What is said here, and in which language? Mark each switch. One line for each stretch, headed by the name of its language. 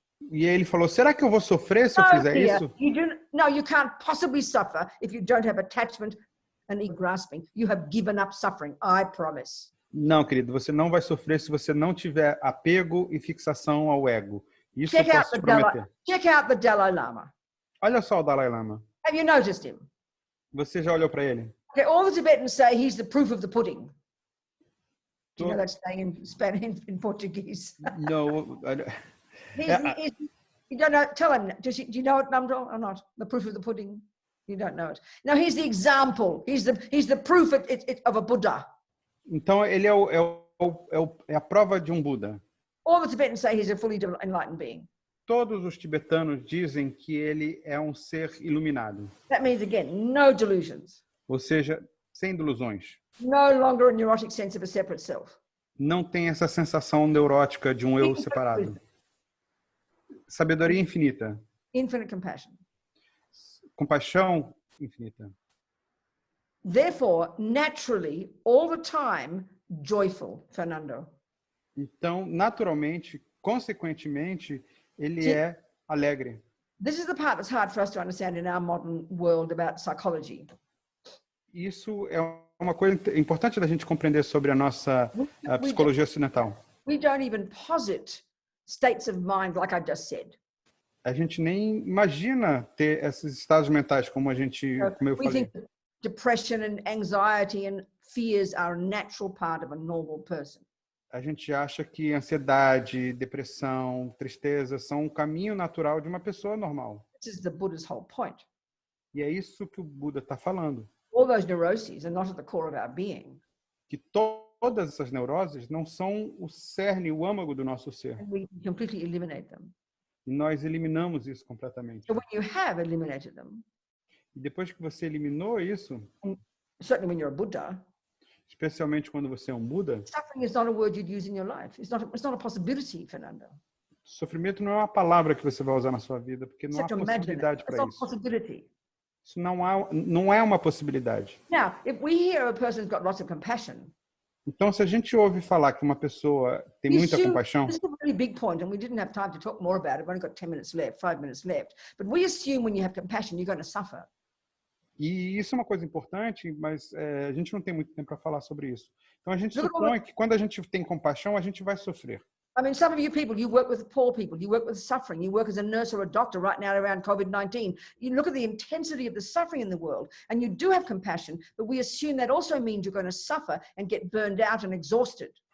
Portuguese: E ele falou: será que eu vou sofrer se eu fizer isso?
English: No, you can't possibly suffer if you don't have attachment and grasping. You have given up suffering, I promise.
Portuguese: Não, querido, você não vai sofrer se você não tiver apego e fixação ao ego. Isso eu posso te prometer.
English: Check out the Dalai Lama.
Portuguese: Olha só o Dalai Lama.
English: Have you noticed him?
Portuguese: Você já olhou para ele?
English: Okay, all the Tibetans say he's the proof of the pudding. Do you know that saying in Spanish, in Portuguese? No. You don't know. Tell him. Do you know it, Namdol, or not? The proof of the pudding. You don't know it. Now he's the example. He's the proof of a Buddha.
Portuguese: Então ele é a prova de um Buda.
English: All the Tibetans say he's a fully enlightened being.
Portuguese: Todos os tibetanos dizem que ele é um ser iluminado.
English: That means again, no delusions.
Portuguese: Ou seja, sem delusões.
English: No longer a neurotic sense of a separate self.
Portuguese: Não tem essa sensação neurótica de um eu separado. Sabedoria infinita.
English: Infinite compassion.
Portuguese: Compaixão infinita.
English: Therefore, naturally, all the time, joyful, Fernando.
Portuguese: Então, naturalmente, consequentemente, ele é alegre.
English: This is the part that's hard for us to understand in our modern world about psychology.
Portuguese: Isso é uma coisa importante da gente compreender sobre a nossa psicologia ocidental.
English: We don't even posit states of mind like I just said.
Portuguese: A gente nem imagina ter esses estados mentais como eu falei.
English: Depression and anxiety and fears are a natural part of a normal person.
Portuguese: A gente acha que ansiedade, depressão, tristeza são um caminho natural de uma pessoa normal.
English: This is the Buddha's whole point.
Portuguese: E é isso que o Buda está falando.
English: All those neuroses are not at the core of our being.
Portuguese: Que todas essas neuroses não são o cerne, o âmago do nosso ser.
English: And we completely eliminate them.
Portuguese: E nós eliminamos isso completamente.
English: So when you have eliminated them,
Portuguese: e depois que você eliminou isso,
English: certainly when you're a Buddha,
Portuguese: especialmente quando você é um Buda,
English: suffering is not a word you'd use in your life. It's not a possibility, Fernando.
Portuguese: Sofrimento não é uma palavra que você vai usar na sua vida, porque não há possibilidade para isso. Isso não é uma possibilidade.
English: Now, if we hear a person's got lots of compassion,
Portuguese: então, se a gente ouve falar que uma pessoa tem muita compaixão,
English: this is a really big point, and we didn't have time to talk more about it. We've only got 10 minutes left, 5 minutes left. But we assume when you have compassion, you're going to suffer.
Portuguese: E isso é uma coisa importante, mas a gente não tem muito tempo para falar sobre isso. Então, a gente supõe que quando a gente tem compaixão, a gente vai sofrer.
English: I mean, some of you people, you work with poor people, you work with suffering, you work as a nurse or a doctor right now around COVID-19. You look at the intensity of the suffering in the world, and you do have compassion, but we assume that also means you're going to suffer and get burned out and exhausted.